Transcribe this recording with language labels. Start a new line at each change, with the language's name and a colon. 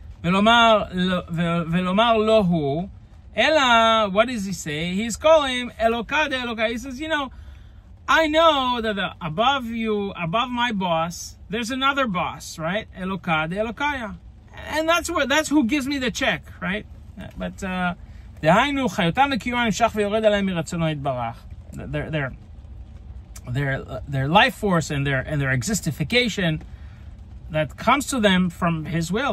English: Velomar lohu. Ella, what does he say? He's calling Elokah de Elokah. He says, I know that above my boss, there's another boss, right? Elokah de Elokaya. And that's who gives me the check, right?
Hebrew: But דהיינו, חיותם וקיומם נמשך ויורד עליהם מרצונו יתברך.
English: Their life force and their existification that comes to them from his will.